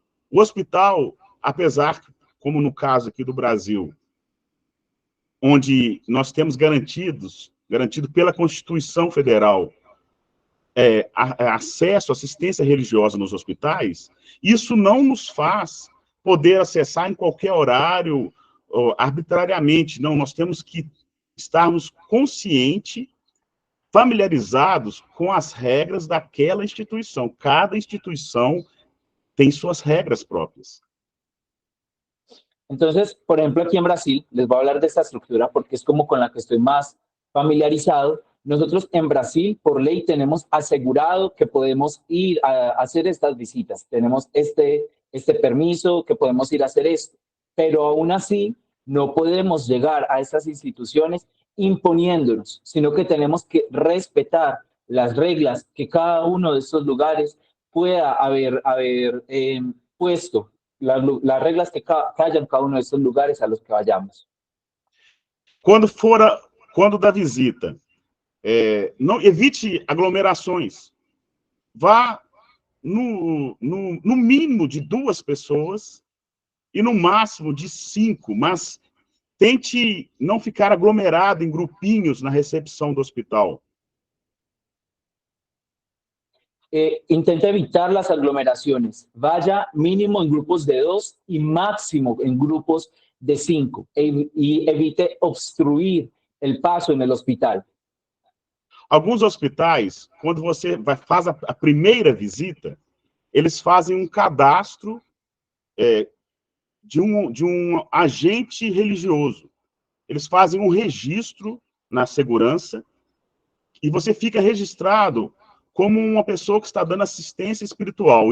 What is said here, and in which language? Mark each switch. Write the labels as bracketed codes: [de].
[pt] O hospital, apesar, como no caso aqui do Brasil, onde nós temos garantido pela Constituição Federal acesso à assistência religiosa nos hospitais, isso não nos faz poder acessar em qualquer horário, arbitrariamente. Não, nós temos que estarmos conscientes, familiarizados com as regras daquela instituição. Cada instituição tem suas regras próprias. [es] Entonces, por ejemplo, aquí en Brasil, les voy a hablar de esta estructura porque es como con la que estoy más familiarizado. Nosotros en Brasil, por ley, tenemos asegurado que podemos ir a hacer estas visitas. Tenemos este permiso, que podemos ir a hacer esto. Pero aún así, no podemos llegar a estas instituciones imponiéndonos, sino que tenemos que respetar las reglas que cada uno de estos lugares pueda haber puesto. Las reglas que hayan cada uno de estos lugares a los que vayamos. [pt] Quando da visita, não evite aglomerações. Vá no mínimo de 2 pessoas e no máximo de 5, mas tente não ficar aglomerado em grupinhos na recepção do hospital. [es] Intente evitar las aglomeraciones. Vaya mínimo en grupos de 2 y máximo en grupos de 5. Y evite obstruir el paso en el hospital. [pt] Alguns hospitais, quando você faz a primeira visita, eles fazem um cadastro de um agente religioso. Eles fazem um registro na segurança e você fica registrado como uma pessoa que está dando assistência espiritual.